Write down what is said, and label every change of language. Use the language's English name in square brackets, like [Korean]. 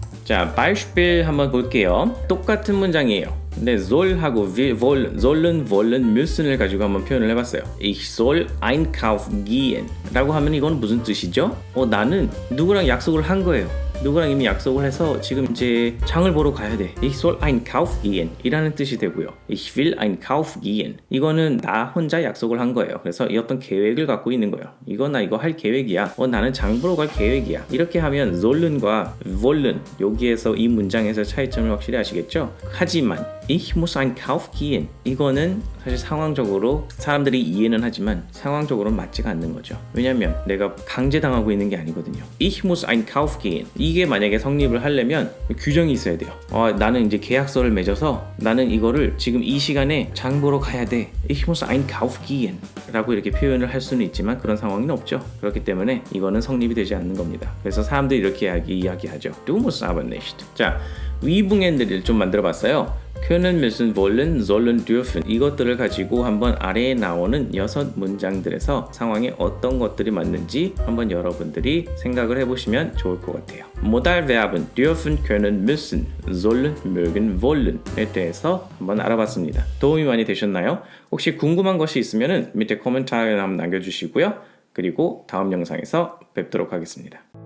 [Korean] 자, Beispiel 한번 볼게요. 똑같은 문장이에요. 근데 soll하고 sollen, wollen, müssen을 가지고 한번 표현을 해봤어요. [German] Ich soll einkaufen gehen [Korean] 라고 하면 이건 무슨 뜻이죠? 나는 누구랑 약속을 한 거예요. 누구랑 이미 약속을 해서 지금 이제 장을 보러 가야 돼. [German] Ich soll einkaufen gehen [Korean] 이라는 뜻이 되고요. [German] Ich will einkaufen gehen [Korean] 이거는 나 혼자 약속을 한 거예요. 그래서 이 어떤 계획을 갖고 있는 거예요. 이거 나 이거 할 계획이야. 나는 장 보러 갈 계획이야. 이렇게 하면 sollen과 wollen 여기에서 이 문장에서 차이점을 확실히 아시겠죠? 하지만 [German] Ich muss einkaufen gehen [Korean] 이거는 사실 상황적으로 사람들이 이해는 하지만 상황적으로는 맞지가 않는 거죠. 왜냐면 내가 강제당하고 있는 게 아니거든요. [German] Ich muss einkaufen gehen [Korean] 이게 만약에 성립을 하려면 규정이 있어야 돼요. 나는 이제 계약서를 맺어서 나는 이거를 지금 이 시간에 장 보러 가야 돼. [German] Ich muss einkaufen gehen [Korean] 라고 이렇게 표현을 할 수는 있지만 그런 상황은 없죠. 그렇기 때문에 이거는 성립이 되지 않는 겁니다. 그래서 사람들이 이렇게 이야기하죠. [German] Du musst aber nicht. [Korean] 자, 위붕앤들을 좀 만들어 봤어요. können, müssen, wollen, sollen, dürfen 이것들을 가지고 한번 아래에 나오는 6 문장들에서 상황에 어떤 것들이 맞는지 한번 여러분들이 생각을 해보시면 좋을 것 같아요. [German] Modalverben dürfen, können, müssen, sollen, mögen, wollen에 [Korean] 대해서 한번 알아봤습니다. 도움이 많이 되셨나요? 혹시 궁금한 것이 있으면 밑에 코멘트에 한번 남겨주시고요. 그리고 다음 영상에서 뵙도록 하겠습니다.